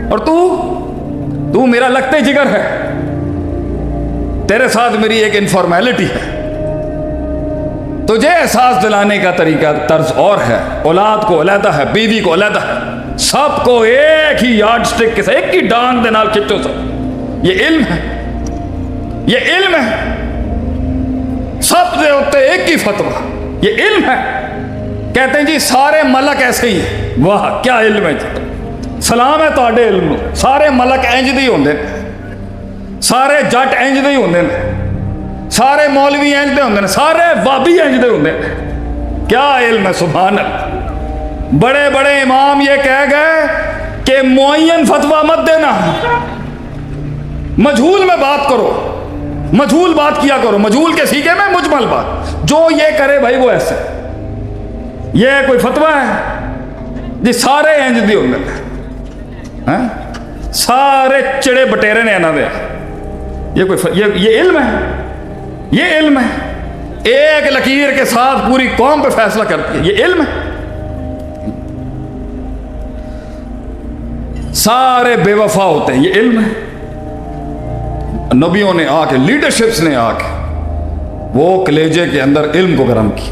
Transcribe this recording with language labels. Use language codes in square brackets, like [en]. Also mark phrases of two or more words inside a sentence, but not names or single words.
[ur] اور تو میرا لگتے جگر ہے, تیرے ساتھ میری ایک انفارمیلٹی ہے, تجھے احساس دلانے کا طریقہ طرز اور ہے. اولاد کو علیحدہ ہے, بیوی کو علیحدہ ہے, سب کو ایک ہی [en] yard stick [ur] کے ساتھ [pa] ایک ہی ڈانگ دے نال کھچو سب. [ur] یہ علم ہے, یہ علم ہے. [pa] سب دے ہوتے [ur] ایک ہی فتویٰ, یہ علم ہے. کہتے ہیں جی سارے ملک ایسے ہی ہیں. واہ کیا علم ہے جی, [pa] سلام ہے تواڈے علم نو. سارے ملک انج دے ہی ہوندے نے, سارے جٹ انج دے ہی ہوندے نے, سارے مولوی انج دے ہوندے نے, سارے وابی انج دے ہوندے نے. [ur] کیا علم ہے, [ar] سبحان اللہ. [ur] بڑے بڑے امام یہ کہہ گئے کہ معین فتویٰ مت دینا, مجہول میں بات کرو, مجہول بات کیا کرو, مجہول کے سیکھے میں مجمل بات. جو یہ کرے بھائی وہ ایسے, یہ کوئی فتویٰ ہے جی [pa] سارے انج دی ہوندے نے, سارے چڑے بٹیرے نے انہاں دے. [ur] یہ کوئی یہ علم ہے, یہ علم ہے. ایک لکیر کے ساتھ پوری قوم پہ فیصلہ کرتی ہے, یہ علم ہے. سارے بے وفا ہوتے ہیں, یہ علم ہے. نبیوں نے آ کے, لیڈرشپس نے آ کے وہ کلیجے کے اندر علم کو گرم کی.